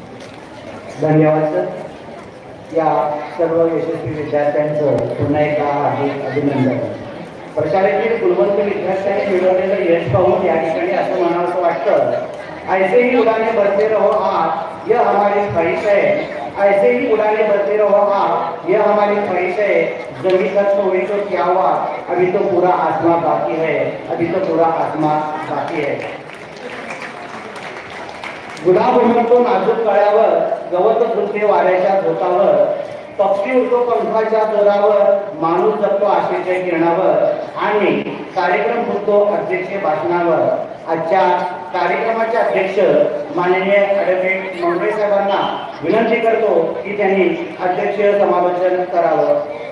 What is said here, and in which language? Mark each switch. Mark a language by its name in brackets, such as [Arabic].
[Marathi] धन्यवाद सर. या सर्व यशस्वी विद्यार्थ्यांचं पुन्हा एकदा हार्दिक अभिनंदन. प्रशालेतील गुणवंत विद्यार्थ्यांनी मिळवलेलं यश पाहून या ठिकाणी असं म्हणावं वाटतं, [Hindi] ऐसे ही उड़ाने बढ़ते रहो आप, यह हमारी ख्वाहिश है. ऐसे ही उड़ाने बढ़ते रहो आप, यह हमारी ख्वाहिश है. जमी तक तो हुई तो क्या हुआ, अभी तो पूरा आसमां बाकी है, अभी तो पूरा आसमां बाकी है. [Marathi] गुलाब उमटतो नाजूक कळ्यावर, गवत झुलते वाऱ्याच्या झोतावर, पक्षी उडतो पंखाच्या जोरावर, माणूस जगतो आशेच्या किरणावर आणि कार्यक्रम होतो अध्यक्ष भाषणावर. आजच्या कार्यक्रमाचे अध्यक्ष माननीय ॲडव्होकेट मुंबई साहेबांना विनंती करतो की त्यांनी अध्यक्ष समालोचन करावं.